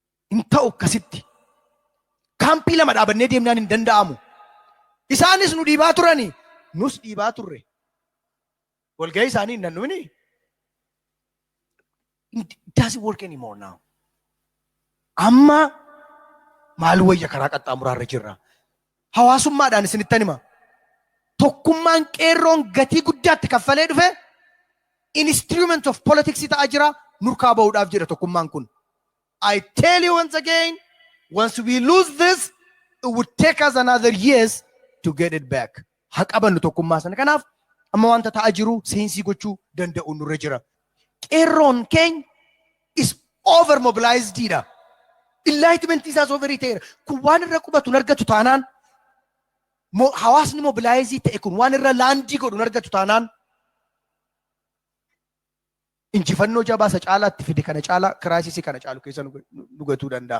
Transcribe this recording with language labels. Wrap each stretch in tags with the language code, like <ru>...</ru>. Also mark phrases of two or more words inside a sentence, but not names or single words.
<om>Inta akkasitti. Kaampii lama dhaabannee deemnaan hin danda'amu. Isaanis nu dhiibaa turani. Nus dhiibaa turre. Walgahii isaanii hin danda'uni.</om> <en>It doesn't work anymore now.</en> <om>Amma maal wayya karaa qaxxaamuraarra jirra. Hawaasummaadhaan isinittan hima. Tokkummaan qeerroon gatii guddaatti kaffalee dhufe</om> <en>instrument of politics</en> <om>ta'aa jira. Nurkaa ba'uudhaaf jira tokkummaan kun.</om> <en>I tell you once again, once we lose this, it would take us another years to get it back.</en> <om>Haqabannu tokkummaa sana. Kanaaf amma wanta ta'aa jiru seensii gochuu danda'u nurra jira. Qeerroon keenya</om> <en>is over mobilized</en> <om>dha. Enlightenment isaas overii ta'eera. Kun waan irra qubatu hin argatu taanaan hawaasni mobilizii ta'e kun waan irra laandii godhu hin argatu taanaan injifannoo jabaa isa caalaatti fide kana caalaa kiraayisisii kana caalu keessa nu gatuu danda'a.</om>